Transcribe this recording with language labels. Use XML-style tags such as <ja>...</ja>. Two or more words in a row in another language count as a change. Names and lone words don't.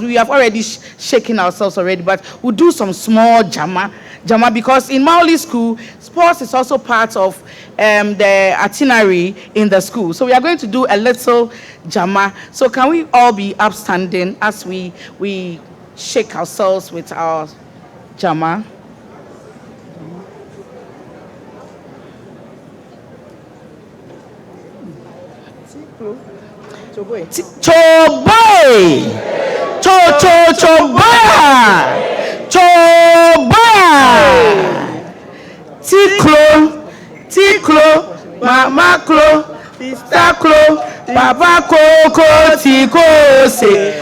<en>We have already shaken ourselves already, but we'll do some small jama, because in Mauli School, sports is also part of the itinerary in the school. So we are going to do a little jama. So can we all be upstanding as we shake ourselves with our jama? Choboy. Tiklo, mama klo, sister klo, papa koko, tikose.</en>